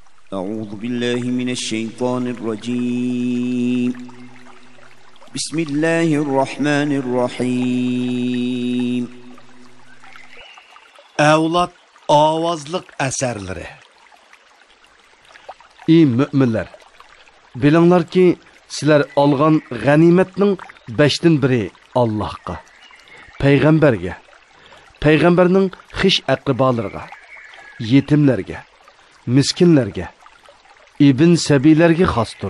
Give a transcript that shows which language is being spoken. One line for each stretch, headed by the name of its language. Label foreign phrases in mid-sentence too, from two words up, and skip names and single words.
Arabic: أعوذ بالله من الشيطان الرجيم بسم الله الرحمن الرحيم
Uzbek: Avlod ovozliq asarlari. Ey müminler, bilinglarki sizlar olgan g'animatning 5dan biri Allohga, payg'ambarga, payg'ambarning xish aqribolariga, yetimlarga, miskinlarga, ibn sabiylarga xosdir.